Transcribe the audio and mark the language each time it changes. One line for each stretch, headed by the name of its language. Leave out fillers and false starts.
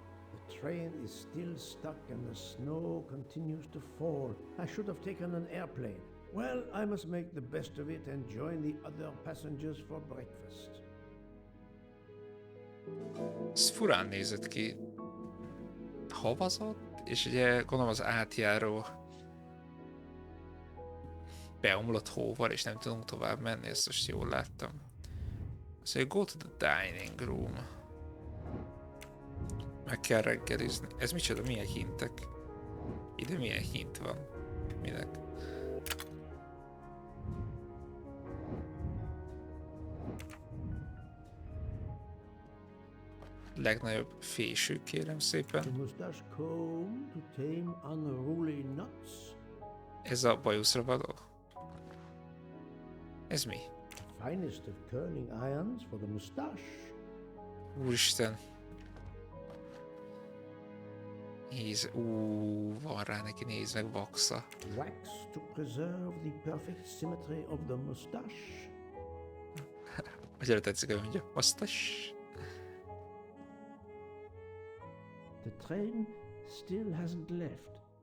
English: The train is still stuck and the snow continues to fall. I should have taken an airplane. Well, I must make the best of it and join the other passengers for breakfast.
Hungarian: Ez furán nézett ki. Havazott, és ugye gondolom az átjáró beomlott hóval, és nem tudunk tovább menni, ezt most jól láttam. Szóval
English: go to the dining room.
Hungarian: Meg kell reggelizni. Ez micsoda? Milyen hintek? Ide milyen hint van? Minek? Legnagyobb fésű, kérem szépen.
English: The mustache comb to tame unruly nuts.
Hungarian: Ez a bajuszra való? Ez mi?
English: Finest of curling irons for the mustache.
Hungarian: Úristen. Nézd, van rá neki, nézd meg, vaxa.
English: Wax to preserve the perfect symmetry of the mustache.
Hungarian: Annyira tetszik, hogy mondja, mustache.
English: The train still hasn't left.